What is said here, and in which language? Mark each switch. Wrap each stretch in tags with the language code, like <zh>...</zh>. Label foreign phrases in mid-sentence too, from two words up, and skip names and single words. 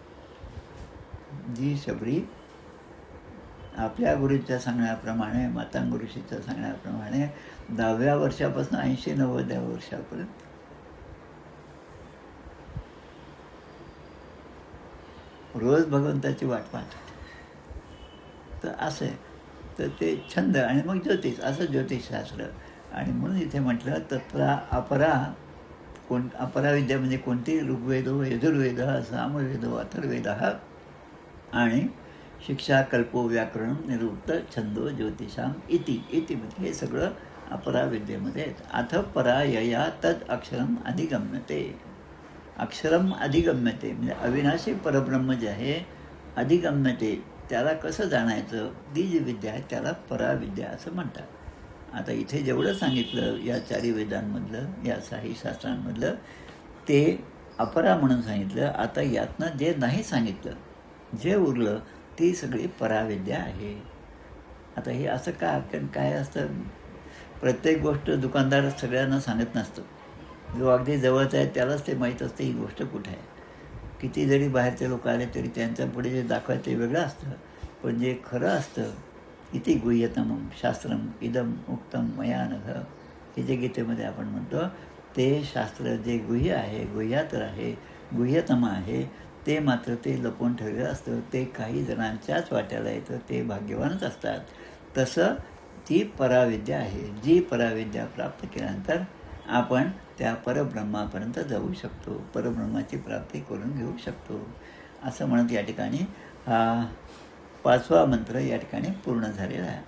<mr>जी शबरी आपल्या गुरूच्या सांगण्याप्रमाणे, मातांग ऋषीच्या सांगण्याप्रमाणे 10व्या वर्षापासून 80-90व्या वर्षापर्यंत रोज भगवंताची वाट पाहतात. तर असं आहे. तर ते छंद आणि मग ज्योतिष, असं ज्योतिषशास्त्र. आणि म्हणून इथे म्हटलं</mr> <sa>तत्रा अपरा.</sa> <mr>अपरा विद्या म्हणजे कोणती?</mr> <sa>ऋग्वेदो यजुर्वेद सामवेदो अथर्ववेद</sa> <mr>आणि</mr> <sa>शिक्षा, कल्पो, व्याकरण, निरुक्त, छंदो, ज्योतिषाम इति</sa> <mr>म्हणजे हे सगळं अपरा विद्येमध्ये आहेत.</mr> <sa>अथ परा यया तद अक्षरम अधिगम्यते. अक्षरम अधिगम्यते</sa> <mr>म्हणजे अविनाशी परब्रह्म जे आहे अधिगम्यते त्याला कसं जाणायचं, ती जी विद्या आहे त्याला पराविद्या असं म्हणतात. आता इथे जेवढं सांगितलं या चारी वेदांमधलं, या साही शास्त्रांमधलं, ते अपरा म्हणून सांगितलं. आता यातनं जे नाही सांगितलं, जे उरलं, ती सगळी पराविद्या आहे. आता हे असं का, कारण काय असतं, प्रत्येक गोष्ट दुकानदार सगळ्यांना सांगत नसतो. जो अगदी जवळचा आहे त्यालाच ते माहीत असते ही गोष्ट कुठे आहे. किती जरी बाहेरचे लोक आले तरी त्यांच्या पुढे जे दाखवायचं ते वेगळं असतं, पण जे खरं असतं,</mr> <sa>इति गुह्यतमं शास्त्रम इदम उक्तम मया नघ,</sa> <mr>हे जे गीतेमध्ये आपण म्हणतो, ते शास्त्र जे गुह्य आहे, गुह्यातर आहे, गुह्यतम आहे, ते मात्र ते लपवून ठेवलेलं असतं. ते काही जणांच्याच वाट्याला येतं, ते भाग्यवानच असतात. तसं ती पराविद्या आहे. जी पराविद्या प्राप्त केल्यानंतर आपण त्या परब्रह्मापर्यंत जाऊ शकतो, परब्रह्माची प्राप्ती करून घेऊ शकतो, असं म्हणत या ठिकाणी हा 5वा मंत्र या ठिकाणी पूर्ण झालेला आहे.</mr>